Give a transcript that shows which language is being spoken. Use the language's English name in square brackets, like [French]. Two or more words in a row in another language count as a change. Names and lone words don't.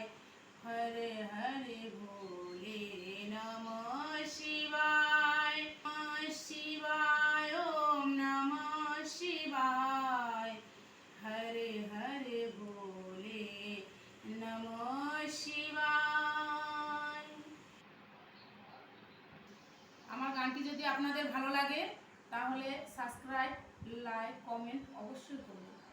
[Hindi] हरे हरे भोले नमः शिवाय। नमः शिवाय ओम नमः शिवाय। हरे हरे भोले नमः शिवाय। [Bangla] আমার গানটি যদি আপনাদের ভালো লাগে তাহলে [English] subscribe like comment [Bangla] অবশ্যই করুন।